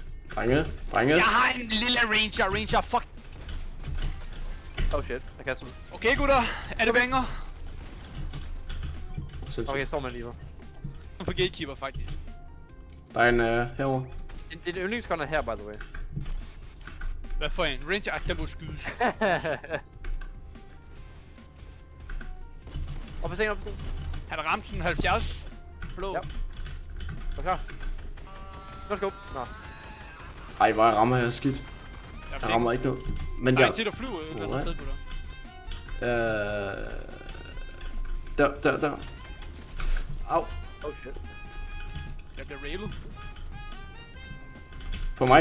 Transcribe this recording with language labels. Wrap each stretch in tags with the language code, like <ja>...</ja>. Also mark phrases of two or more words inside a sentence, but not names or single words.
<da>Drenge. Jeg har en lille ranger, fuck.</da> <en>Oh shit,</en> <da>jeg kaster den. Okay gutter, er det banger? Okay, står man lige nu. På gatekeeper faktisk. Der er en herovre. Din yndlingsgun er her,</da> <en>by the way.</en> <da>Hvad for en? Ranger? Ej, den må skydes. Op på scenen. Han ramte den 70. Blå. Ja. Er klar?</da> <en>Let's go.</en> <da>Nå. Ej, hvor jeg rammer her skidt. Jeg rammer ikke noget. Men der er jeg... en til, der flyver et eller andet sted, gutter. Der. Au.</da> <en>Oh shit.</en> <da>Jeg bliver railet. På mig.</da>